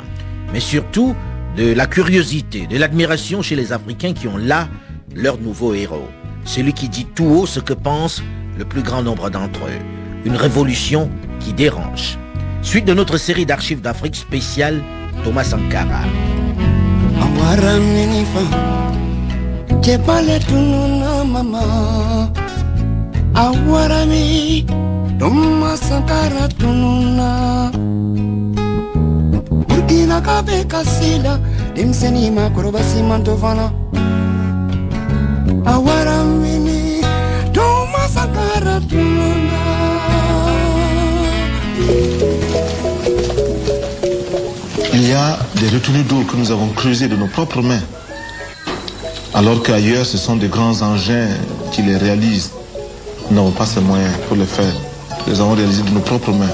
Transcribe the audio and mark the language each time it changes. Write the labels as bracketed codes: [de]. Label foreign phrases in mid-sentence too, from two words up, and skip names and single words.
[fr] Mais surtout, de la curiosité, de l'admiration chez les Africains qui ont là leur nouveau héros. Celui qui dit tout haut ce que pense le plus grand nombre d'entre eux. Une révolution qui dérange. Suite de notre série d'archives d'Afrique spéciale, Thomas Sankara. Awarami Thomas Sankara tununa Burkina kabe kasila Dimseni makurobasi mantovana Awarami Thomas Sankara tununa. Il y a des retenues d'eau que nous avons creusées de nos propres mains, alors qu'ailleurs ce sont des grands engins qui les réalisent. Nous n'avons pas ces moyens pour le faire. Nous les avons réalisés de nos propres mains.